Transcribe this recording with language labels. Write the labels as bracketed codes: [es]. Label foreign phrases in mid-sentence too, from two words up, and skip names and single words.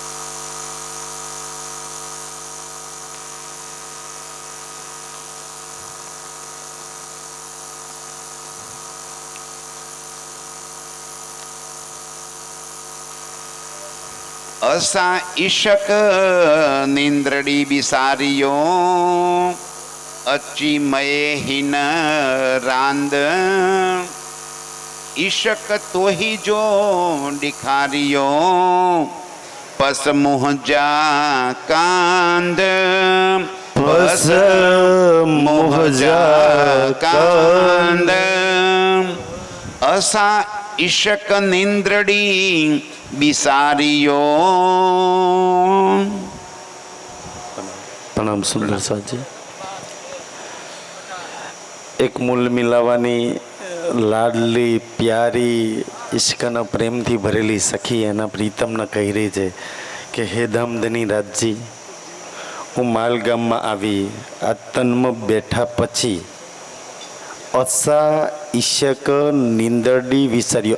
[sd] असा ईशक निंद्रडी बिसारियो अची मये हिन रांद। ईशक तो ही जो दिखारियो पस मुहजा कांद। पस मुहजा कांद। असा ईशक निंद्रडी बिसारियो। [hi] प्रणाम सुंदर साजी। एक मूल मिलावानी लाडली प्यारी [gu] ઈશ્કના પ્રેમથી ભરેલી સખી એના પ્રીતમને કહી રહી છે કે હે ધામધની રાજજી, હું માલ ગામમાં આવી આ તનમાં બેઠા પછી [sd] असा ईशक निंद्रडी विसार्यो.